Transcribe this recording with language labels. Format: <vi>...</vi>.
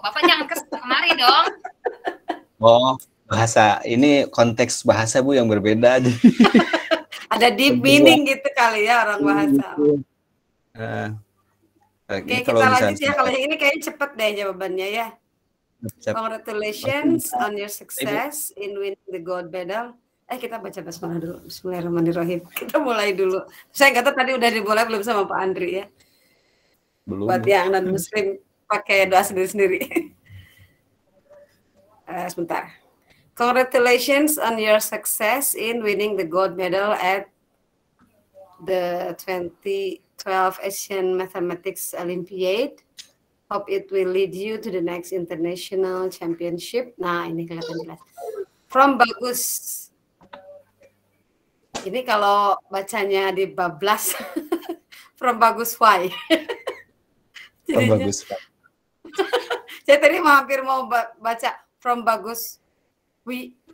<id>Bapak jangan kemari dong. Oh, bahasa ini konteks bahasa Bu yang berbeda. Ada</id> <en>deep meaning</en> <id>gitu kali ya orang bahasa. Oke, kita lanjut ya. Kalau yang ini kayaknya cepet deh jawabannya ya.</id> <en>Congratulations on your success in winning the gold medal.</en> <id>Kita baca basmalah dulu. Bismillahirrahmanirrahim. Kita mulai dulu. Saya nggak tahu tadi udah dimulai belum sama Pak Andri ya. Belum. Buat yang non-muslim pakai doa sendiri-sendiri. Sebentar.</id> <en>Congratulations on your success in winning the gold medal at the 2012 Asian Mathematics Olympiad. Hope it will lead you to the next international championship.</en> <id>Nah, ini kelihatan jelas.</id> <en>From Bagus.</en> <id>Ini kalau bacanya di bablas</id> <en>from Bagus Y. From Bagus Y.</en> <id>Saya tadi hampir mau baca</id> <en>from Bagus Wi.</en>